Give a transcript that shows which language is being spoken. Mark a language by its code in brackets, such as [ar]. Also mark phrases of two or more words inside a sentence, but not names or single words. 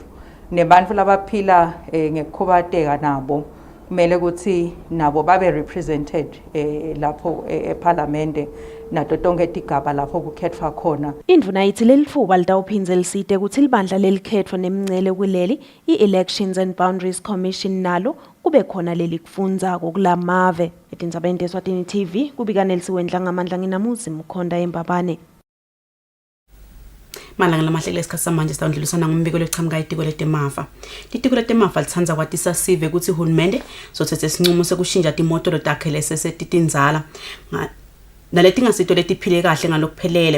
[ss] Nebantfu labaphila ngekukhubateka nabo kumele ukuthi nabo babe represented lapho eParliament nato tonke tigaba lapho kukhethwa khona. Indvuna yithi lelifuba litawuphindze lisite ukuthi libandla lelikhetfo nemingcele kuleli i-Elections and Boundaries Commission nalo kube khona lelikufundza kulamave. Etindzabeni teSwatini TV kubika Nelisiwendla ngamandla nginamuzi Mkhonda eMbabane. Malanga lamahle lesikhathi samanje sitawundlulisana ngombiko lechamuka itiko letemafa. Litiko letemafa litsanza kwatisa sive ukuthi uhulumende sothethe isinqumo sekushintsha timotolo takhe lesesetitindzala naletingasito letiphile kahle ngalokuphelele.